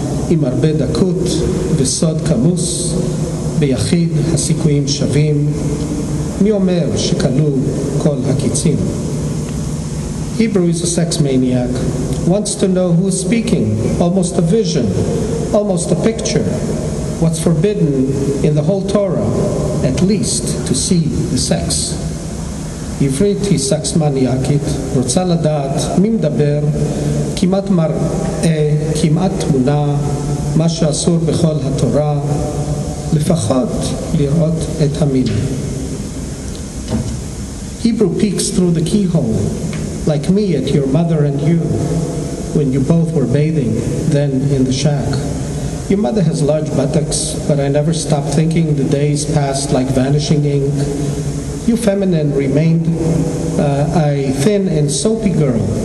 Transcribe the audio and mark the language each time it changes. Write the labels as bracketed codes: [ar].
[he] עם הרבה דקות וסוד כמוס, ביחיד הסיכויים שווים, מי אומר שכלו כל הקיצים? [en] Hebrew is a sex maniac, wants to know who's speaking, almost a vision, almost a picture, what's forbidden in the whole Torah, at least to see the sex. [he] עברית היא סקס מניאקית, רוצה לדעת מי מדבר, כמעט מראה, כמעט תמונה, מה שאסור בכל התורה, לפחות לראות את המין. [en] Hebrew peeks through the keyhole, like me at your mother and you, when you both were bathing, then in the shack. Your mother has large buttocks, but I never stopped thinking the days passed like vanishing ink. You feminine remained a thin and soapy girl.